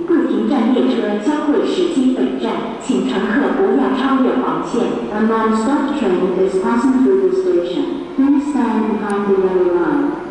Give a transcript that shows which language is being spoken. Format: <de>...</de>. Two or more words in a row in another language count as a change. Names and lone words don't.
<yue>各停站列車將會駛經本站，請乘客不要超越黃線。</yue> <en>A non-stop train is passing through the station. Please stand behind the yellow line.</en>